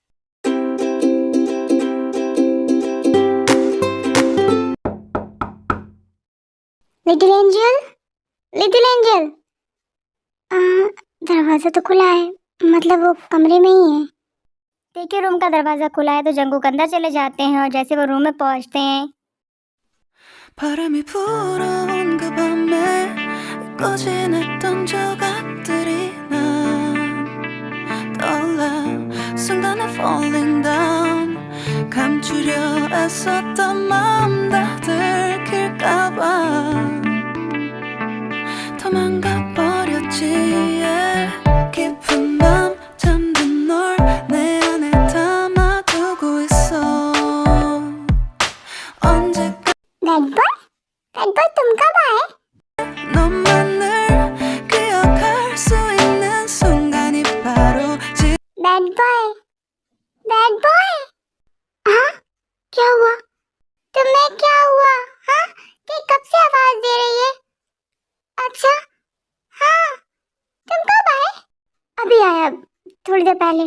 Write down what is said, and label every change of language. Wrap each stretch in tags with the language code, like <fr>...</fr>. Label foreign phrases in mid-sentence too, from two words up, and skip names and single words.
<hi>लिटिल एंजल, लिटिल एंजल, दरवाजा तो खुला है, मतलब वो कमरे में ही है। ते के रूम का दरवाजा खुला है तो जंगकुक अंदर चले जाते हैं और जैसे वो रूम में पहुंचते हैं,</hi> <ko>바람이 불어온 그 밤에 꺼진했던 조각들이 난 떠올라 순간에</ko> <en>falling down</en> <ko>감추려 애썼던 마음 다 들킬까봐 도망가 버렸지 깊은 밤 잠든 널 내 안에 담아두고 있어 언제까</ko> <hi>बैड बॉय तुम कब आए।</hi> <ko>너만을 기억할 수 있는 순간이 바로 지금</ko> <hi>बैड बॉय, हाँ क्या हुआ, तुम्हें क्या हुआ। हाँ, ये कब से आवाज दे रही है। अच्छा, हाँ, तुम कब आए। अभी आया, थोड़ी देर पहले।</hi>